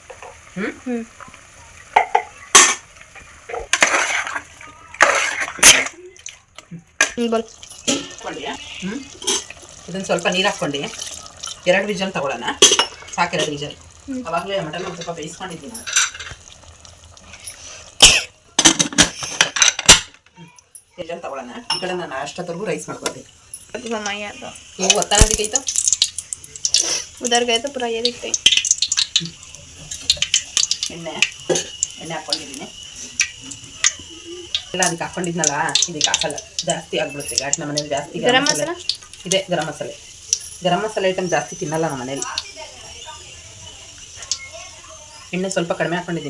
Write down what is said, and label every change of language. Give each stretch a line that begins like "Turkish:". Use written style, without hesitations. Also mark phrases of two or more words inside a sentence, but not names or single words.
Kannada: ಇದನ್ನು ಸ್ವಲ್ಪ ನೀರು ಹಾಕ್ಕೊಂಡು 2 ವಿಜಲ್ ತಗೊಳ್ಳೋಣ. ಸಾಕು, 2 ವಿಜಲ್. ಅವಾಗಲೇ ಮಟನ್ ಒಂದು ಸ್ವಲ್ಪ ಬೇಯಿಸ್ಕೊಂಡಿದ್ದೀನಿ. ವಿಜಲ್ ತಗೊಳ್ಳೋಣ. ಈ ಕಡೆ ನಾನು ಅಷ್ಟೊತ್ತರೆಗೂ ರೈಸ್ ಮಾಡ್ಕೊಳ್ತೀನಿ. ನೀವು ಒತ್ತಾನದಕ್ಕೈತು
Hindi: उधर गए तो पूरा ये दिखते ही.
Kannada: ಎಣ್ಣೆ ಹಾಕ್ಕೊಂಡಿದ್ದೀನಿ. ಎಲ್ಲ ಅದಕ್ಕೆ ಹಾಕ್ಕೊಂಡಿದ್ನಲ್ಲ, ಇದಕ್ಕೆ ಹಾಕಲ್ಲ, ಜಾಸ್ತಿ ಆಗ್ಬಿಡುತ್ತೆ ಘಾಟ್. ನಮ್ಮ ಮನೇಲಿ ಜಾಸ್ತಿ ಗರಂ ಮಸಾಲ ಇದೆ. ಗರಂ ಮಸಾಲೆ ಐಟಮ್ ಜಾಸ್ತಿ ತಿನ್ನಲ್ಲ ನಮ್ಮ ಮನೇಲಿ. ಎಣ್ಣೆ ಸ್ವಲ್ಪ ಕಡಿಮೆ ಹಾಕ್ಕೊಂಡಿದ್ದೀನಿ.